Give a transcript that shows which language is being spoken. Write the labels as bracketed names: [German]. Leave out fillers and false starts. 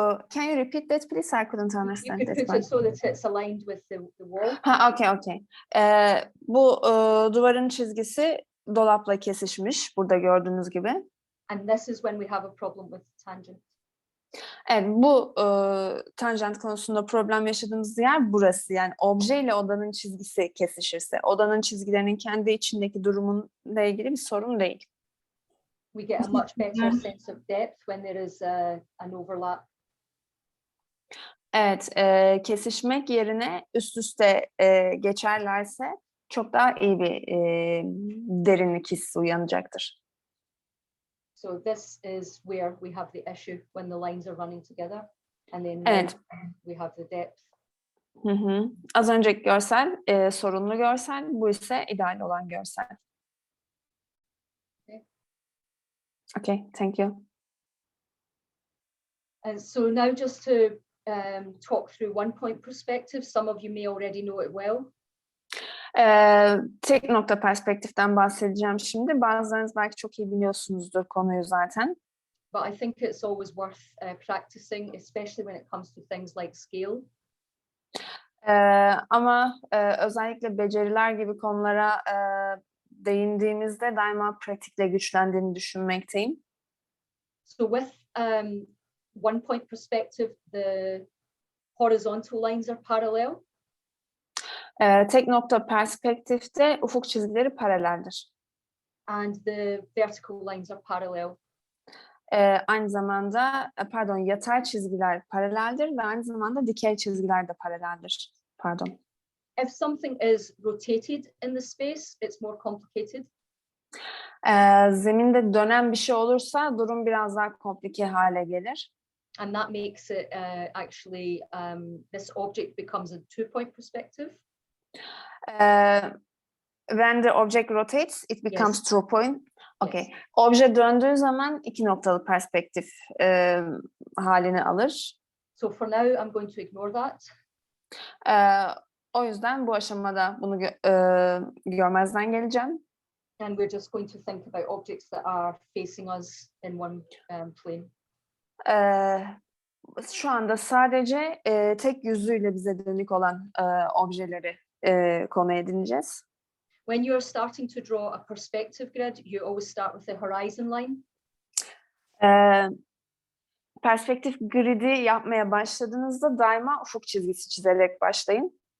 [English] Can you repeat that please? I couldn't understand You could that put it so that it's aligned with the wall. Okay. [Turkish] Bu duvarın çizgisi dolapla kesişmiş burada gördüğünüz gibi. [English] And this is when we have a problem with tangent. [Turkish] Evet, bu tanjant konusunda problem yaşadığımız yer burası. Yani obje ile odanın çizgisi kesişirse, odanın çizgilerinin kendi içindeki durumunla ilgili bir sorun değil. [English] We get a much better sense of depth when there is an overlap. [Turkish] Evet, kesişmek yerine üst üste geçerlerse çok daha iyi bir derinlik hissi uyanacaktır. [English] So this is where we have the issue when the lines are running together, and then [Turkish] Evet. [English] we have the depth. Hı hı. [Turkish] Az önceki görsel sorunlu görsel, bu ise ideal olan görsel. [English] Okay. Okay, thank you. And so now just to talk through one point perspective, some of you may already know it well. [Turkish] Tek nokta perspektiften bahsedeceğim şimdi. Bazılarınız belki çok iyi biliyorsunuzdur konuyu zaten. [English] But I think it's always worth practicing, especially when it comes to things like scale. [Turkish] Ama özellikle beceriler gibi konulara değindiğimizde daima pratikle güçlendiğini düşünmekteyim. [English] So with one point perspective, the horizontal lines are parallel. [Turkish] Tek nokta perspektifte ufuk çizgileri paraleldir. [English] And the vertical lines are parallel. [Turkish] Aynı zamanda yatay çizgiler paraleldir ve aynı zamanda dikey çizgiler de paraleldir. Pardon. [English] If something is rotated in the space, it's more complicated. [Turkish] Zeminde dönen bir şey olursa durum biraz daha komplike hale gelir. [English] And that makes it actually, this object becomes a 2-point perspective. When the object rotates, it becomes Yes. 2 point. Okay. Yes. [Turkish] Obje döndüğü zaman 2 noktalı perspektif halini alır. [English] So for now, I'm going to ignore that. [Turkish] O yüzden bu aşamada bunu görmezden geleceğim. [English] And we're just going to think about objects that are facing us in one plane. [Turkish] Şu anda sadece tek yüzüyle bize dönük olan objeleri konu edineceğiz. [English] When you're starting to draw a perspective grid, you always start with the horizon line. [Turkish] Perspektif gridi yapmaya başladığınızda daima ufuk çizgisi çizerek başlayın.